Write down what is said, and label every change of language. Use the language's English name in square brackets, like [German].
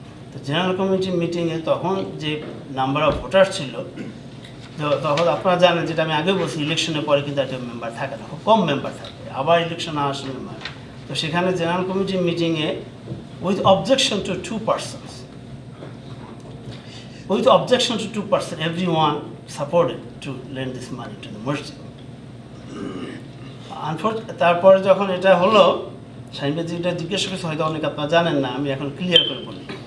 [Bangla] তো জেনারেল কমিটির মিটিংয়ে তখন যে নাম্বার অফ ভোটার ছিল, তখন আপনারা জানেন, যেটা আমি আগেও বলছি, ইলেকশনের পরে কিন্তু একটা মেম্বার থাকে না, খুব কম মেম্বার থাকে, আবার ইলেকশন আসে মেম্বার। তো সেখানে জেনারেল কমিটির মিটিংয়ে [English] With objection to 2 persons, with objection to 2%, everyone supported to lend this money to the masjid. [Bangla] তারপরে যখন এটা হলো, শাহিন ভাই যেটা জিজ্ঞেস করেছে হয়তো অনেকে আপনারা জানেন না, আমি এখন ক্লিয়ার করে বলি।